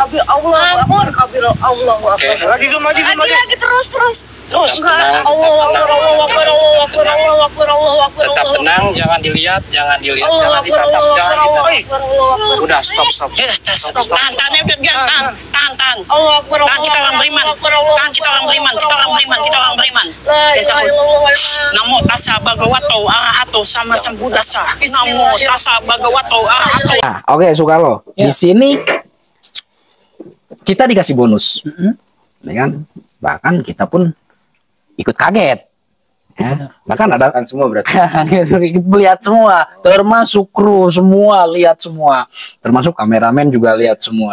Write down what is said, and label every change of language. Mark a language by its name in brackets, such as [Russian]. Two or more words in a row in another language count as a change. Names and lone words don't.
[Indonesian] Lagi zoom lagi. Terus. Tetap tenang, jangan dilihat, jangan ditatap, Udah stop. Tahan udah biar tahan. Tahan kita orang beriman. [Pali] Namo tassa bhagavato arahato sama sambuddhasa. Namo tassa bhagavato arahato. [Indonesian] Nah, oke Soekarno. Di sini kita dikasih bonus. Ya kan? Bahkan kita pun ikut kaget. Ya. Bahkan ada semua berarti. Ikut melihat semua, termasuk kru semua lihat semua, termasuk kameramen juga lihat semua.